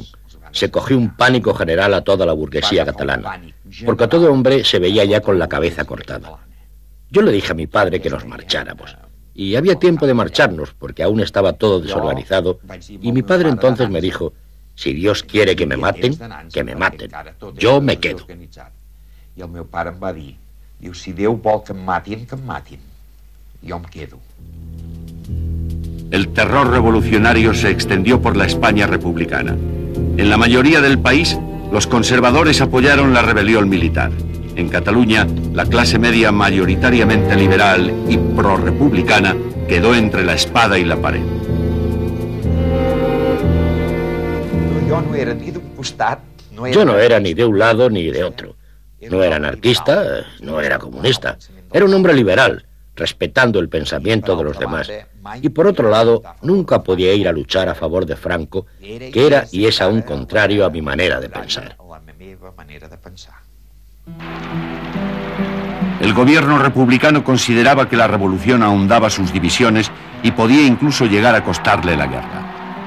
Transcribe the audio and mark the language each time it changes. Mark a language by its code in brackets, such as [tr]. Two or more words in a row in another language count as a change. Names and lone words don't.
[es] Se cogió un pánico general a toda la burguesía catalana, porque a todo hombre se veía ya con la cabeza cortada. Yo le dije a mi padre que nos marcháramos. Y había tiempo de marcharnos, porque aún estaba todo desorganizado, y mi padre entonces me dijo, si Dios quiere que me maten, que me maten. Yo me quedo. [ca] I el meu pare em va dir, diu, si Déu vol que em matin, jo em quedo. [es] El terror revolucionario se extendió por la España republicana. En la mayoría del país, los conservadores apoyaron la rebelión militar. En Cataluña, la clase media mayoritariamente liberal y prorrepublicana quedó entre la espada y la pared. [ca] Jo no era ni d'un costat, [es] Yo no era ni de un lado ni de otro. No era anarquista, no era comunista. Era un hombre liberal, respetando el pensamiento de los demás. Y por otro lado, nunca podía ir a luchar a favor de Franco, que era y es aún contrario a mi manera de pensar. El gobierno republicano consideraba que la revolución ahondaba sus divisiones y podía incluso llegar a costarle la guerra.